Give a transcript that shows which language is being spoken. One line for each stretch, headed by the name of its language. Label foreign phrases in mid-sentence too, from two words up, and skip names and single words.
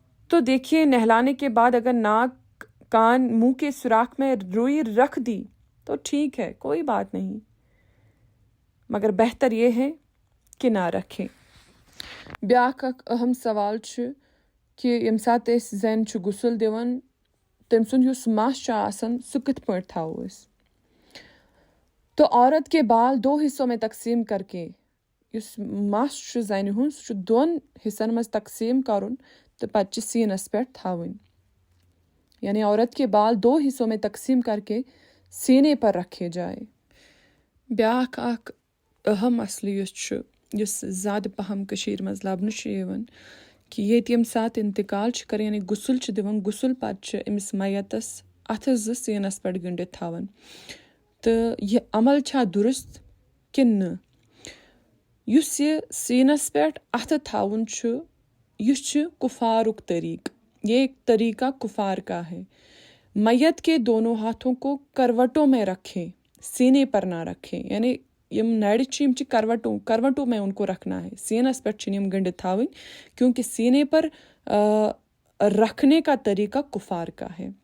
Urdu: تو دیکھیے نہلانے کے بعد اگر ناک کان منہ کے سوراخ میں روئی رکھ دی تو ٹھیک ہے، کوئی بات نہیں، مگر بہتر یہ ہے کہ نہ رکھیں.
Kashmiri: بیاکھ اکھ اہم سوال چھُ کہ ییٚمہِ ساتہٕ أسۍ زَنہِ چھُ غسل دِوان تٔمۍ سُنٛد یُس مَس چھُ آسان سُہ کِتھ پٲٹھۍ تھاوو أسۍ.
Urdu: تو عورت کے بال 2 حصوں میں تقسیم کر کے
Kashmiri: یُس مَس چھُ زَنہِ ہُنٛد سُہ چھُ 2 حصن منٛز تقسیٖم کَرُن تہٕ پَتہٕ چھِ سیٖنَس پٮ۪ٹھ تھاوٕنۍ.
Urdu: یعنی عورت کے بال 2 حصوں میں تقسیم کر کے سینے پر رکھے جائے.
Kashmiri: بیاکھ اکھ اہم مسلہٕ یُس چھُ یُس زیادٕ پَہم کٔشیٖرِ منٛز لَبنہٕ چھُ یِوان کہِ ییٚتہِ ییٚمہِ ساتہٕ اِنتقال چھِ کَران یعنی غسل چھِ دِوان غسل پَتہٕ چھِ أمِس میتَس اَتھٕ 2 سیٖنَس پٮ۪ٹھ گٔنڈِتھ تھاوان. تہٕ یہِ عمل چھا درست کِنہٕ نہٕ؟ یُس یہِ سیٖنَس پٮ۪ٹھ اَتھٕ تھاوُن چھُ یہ چھُ کفارُک طریقہ،
Urdu: یہ طریقہ کفار کا ہے. میت کے دونوں ہاتھوں کو کروٹوں میں رکھیں، سینے پر نہ رکھیں.
Kashmiri: یعنی یم نڑِ چھِ یم چھِ
Urdu: کروٹوں میں ان کو رکھنا ہے،
Kashmiri: سینس پٮ۪ٹھ چھِنہٕ یم گٔنڈِتھ تھاوٕنۍ
Urdu: کیونکہ سینے پر رکھنے کا طریقہ کفار کا ہے.